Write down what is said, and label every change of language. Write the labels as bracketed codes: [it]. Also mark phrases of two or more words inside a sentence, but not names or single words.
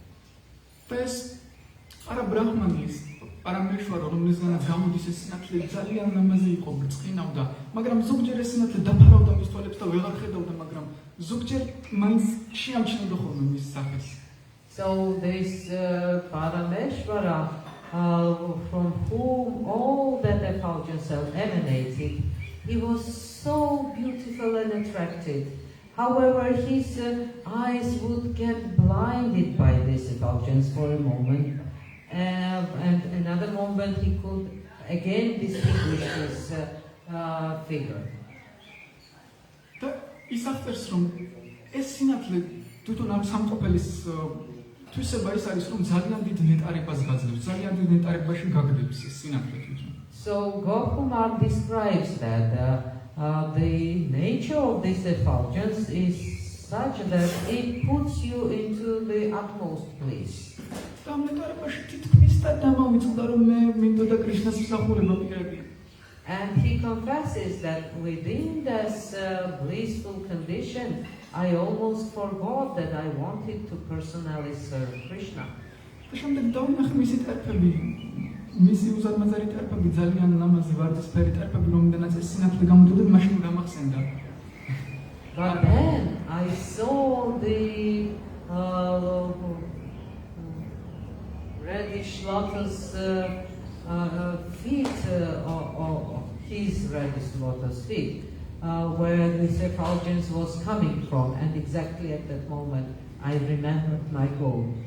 [en] So this Parameshvara, from whom all that effulgence emanated, he was so beautiful and attractive. However, his eyes would get blinded by this effulgence for a moment, and another moment he could again distinguish his figure. [ka] ის აღწერს რომ ეს სინათლე თვითონ ამ სამყოფელის თვისება ის არის რომ ძალიან დიდ ნეტარებას გაძლევს, ძალიან დიდ ნეტარებაში გაგდებს ეს სინათლე თვითონ. [en] So Gopkumar describes that the nature of this effulgence is such that it puts you into the utmost bliss. [ka] და ამ ნეტარებაში თითქმის და დამავიწყდა რომ მე მინდოდა კრიშნას მსახურება მიყევი. [en] And he confesses that within this blissful condition, I almost forgot that I wanted to personally serve Krishna. [ka] და შემდეგ დავინახე მისი ტერფები, მისი უზარმაზარი ტერფები, ძალიან ლამაზი ვარდისფერი ტერფები, რომელთაც ეს სინათლე გამოდიოდა, მაშინ გამახსენდა. [en] But then I saw the reddish lotus feet, or his reddish lotus feet, where this effulgence was coming from, and exactly at that moment I remembered my goal.